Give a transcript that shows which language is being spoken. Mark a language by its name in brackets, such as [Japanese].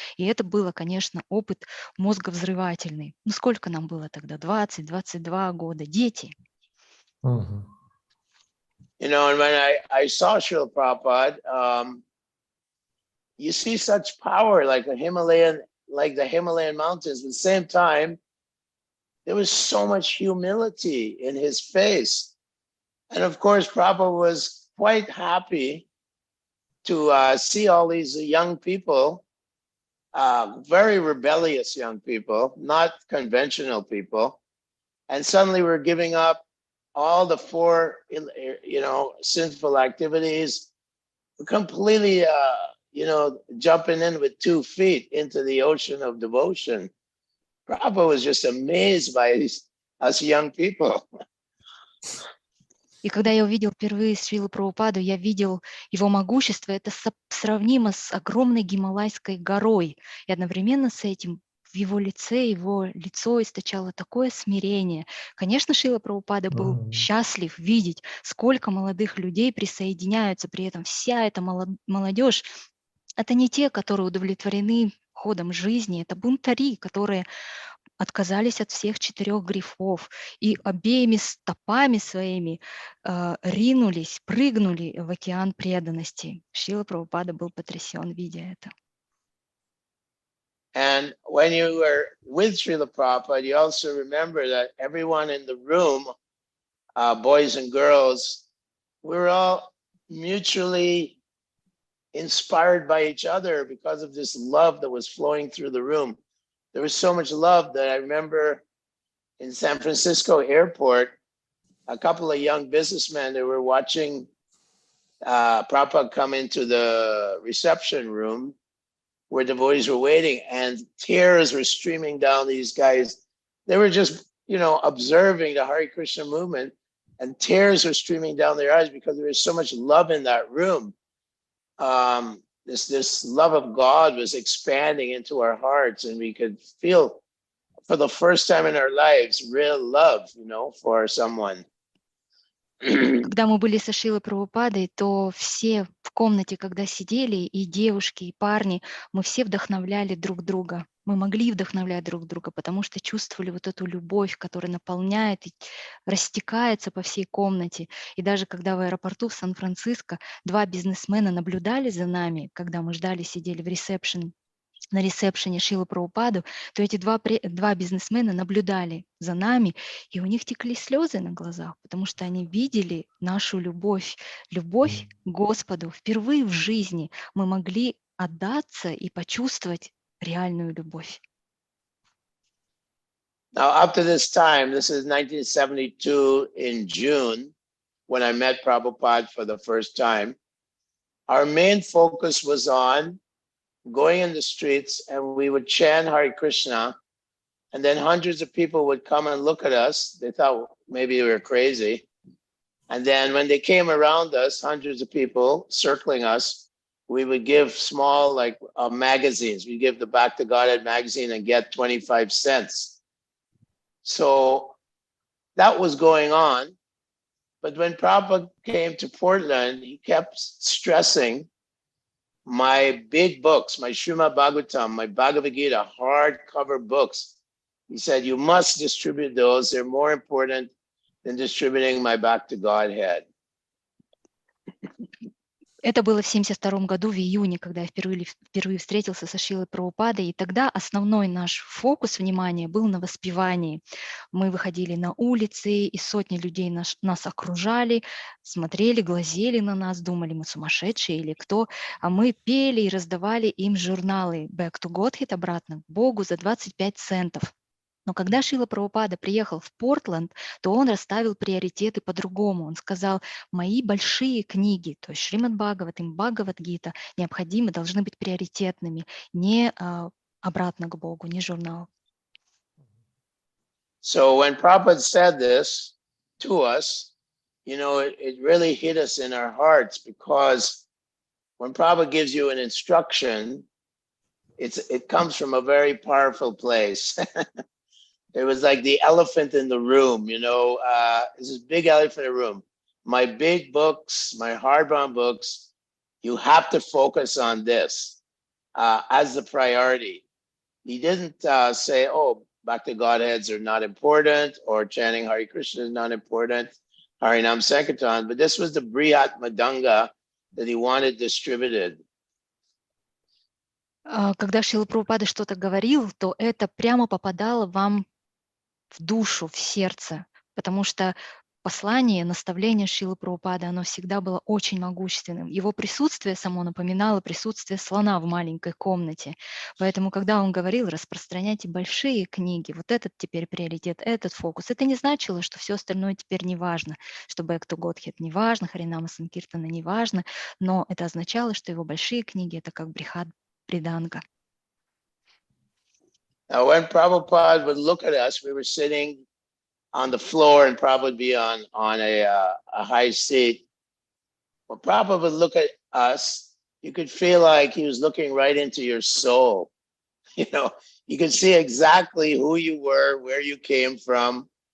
[Russian] И это было, конечно, опыт мозговзрывательный. Ну сколько нам было тогда? 20-22 года. Дети. [English] You know, and when I saw Srila Prabhupada, you see such power like the Himalayan mountains. At the same time, there was so much humility in his face. And of course, Prabhupada was quite happy to see all these young people, very rebellious young people, not conventional people. And suddenly we're giving up all the four, sinful activities, completely, jumping in with 2 feet into the ocean of devotion. Prabhupada was just amazed by us young people. [Russian] И когда я увидел впервые Шрилу Прабхупаду, я видел его могущество. Это сравнимо с огромной гималайской горой. И одновременно с этим в его лицо источало такое смирение. Конечно, Шрила Прабхупада был счастлив видеть, сколько молодых людей присоединяются. При этом вся эта молодежь — это не те, которые удовлетворены ходом жизни, это бунтари, которые отказались от всех 4 грехов и обеими стопами своими прыгнули в океан преданности. Шрила Прабхупада был потрясен, видя это. [English] And when you were with Srila Prabhupada, you also remember that everyone in the room, boys and girls, we were all mutually inspired by each other because of this love that was flowing through the room. There was so much love that I remember in San Francisco airport, a couple of young businessmen that were watching Prabhupada come into the reception room where devotees were waiting, and tears were streaming down these guys. They were just, observing the Hare Krishna movement, and tears were streaming down their eyes because there was so much love in that room. This love of God was expanding into our hearts, and we could feel for the first time in our lives real love, for someone. [Russian] Когда мы были со Шрилой Прабхупадой, то все в комнате, когда сидели, и девушки, и парни, мы все вдохновляли друг друга. Мы могли вдохновлять друг друга, потому что чувствовали вот эту любовь, которая наполняет и растекается по всей комнате. И даже когда в аэропорту в Сан-Франциско 2 бизнесмена наблюдали за нами, когда мы ждали, сидели на ресепшене Шрилы Прабхупаду, то эти два бизнесмена наблюдали за нами, и у них текли слезы на глазах, потому что они видели нашу любовь к Господу. Впервые в жизни мы могли отдаться и почувствовать реальную любовь. [English] Now, up to this time, this is 1972 in June, when I met Prabhupada for the first time, our main focus was on going in the streets, and we would chant Hare Krishna, and then hundreds of people would come and look at us. They thought maybe we were crazy. And then when they came around us, hundreds of people circling us, we would give small magazines. We give the Back to Godhead magazine and get 25 cents. So that was going on. But when Prabhupada came to Portland, he kept stressing my big books, my Srimad Bhagavatam, my Bhagavad Gita, hardcover books. He said, you must distribute those. They're more important than distributing my back to Godhead. [Russian] Это было в 1972 году, в июне, когда я впервые встретился со Шрилой Прабхупадой, и тогда основной наш фокус внимания был на воспевании. Мы выходили на улицы, и сотни людей нас окружали, смотрели, глазели на нас, думали, мы сумасшедшие или кто, а мы пели и раздавали им журналы «Back to Godhead», обратно к Богу, за 25 центов. Но когда Шрила Прабхупада приехал в Портленд, то он расставил приоритеты по-другому. Он сказал, мои большие книги, то есть Шримад Бхагаватам, Бхагавад-гита, необходимы, должны быть приоритетными, не обратно к Богу, не журнал. [English] So when Prabhupada said this to us, you know, it really hit us in our hearts, because when Prabhupada gives you an instruction, it comes from a very powerful place. It was like the elephant in the room, you know, this is big elephant in the room. My big books, my hardbound books, you have to focus on this as the priority. He didn't say, oh, Bhakti Godheads are not important, or chanting Hare Krishna is not important, Harinam Sankirtan, but this was the Brihat Madanga that he wanted distributed. [Russian] Когда Шрила Прабхупада что-то говорил, то это прямо попадало вам в душу, в сердце, потому что послание, наставление Шрилы Прабхупады, оно всегда было очень могущественным. Его присутствие само напоминало присутствие слона в маленькой комнате. Поэтому, когда он говорил, распространяйте большие книги, вот этот теперь приоритет, этот фокус, это не значило, что все остальное теперь не важно, что Back to Godhead не важно, Харинама Санкиртана не важно, но это означало, что его большие книги — это как Брихат Приданга. [English] Now, when Prabhupada would look at us, we were sitting on the floor, and Prabhupada would be on a high seat. When Prabhupada would look at us, you could feel like he was looking right into your soul. You know, you could see exactly who you were, where you came from.